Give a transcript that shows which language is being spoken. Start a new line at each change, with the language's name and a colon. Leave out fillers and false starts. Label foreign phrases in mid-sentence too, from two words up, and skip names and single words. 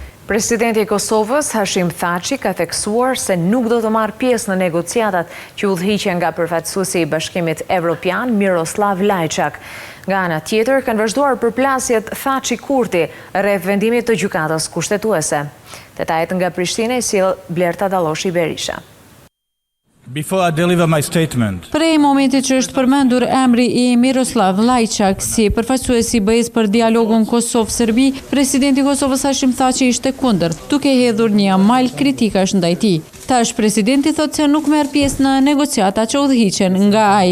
Albanian: Presidenti i Kosovës, Hashim Thaçi, ka theksuar se nuk do të marrë pjesë në negociatat që udhëhiqen nga përfaqësuesi i Bashkimit Evropian, Miroslav Lajçak. Nga ana tjetër, kanë vazhduar përplasjet Thaçi-Kurti rreth vendimit të gjykatës kushtetuese. Detajet nga Prishtina i sjell Blerta Dalloshi Berisha.
English: Before I deliver my statement.
Albanian: Prej momentit që është përmendur emri i Miroslav Lajçak si përfaqësuesi i BE-s për dialogun Kosovë-Serbi, presidenti i Kosovës Hashim Thaçi ishte kundër, duke hedhur një mal kritikash ndaj tij. Tash presidenti thotë se nuk merr pjesë në negociata që udhëhiqen nga ai.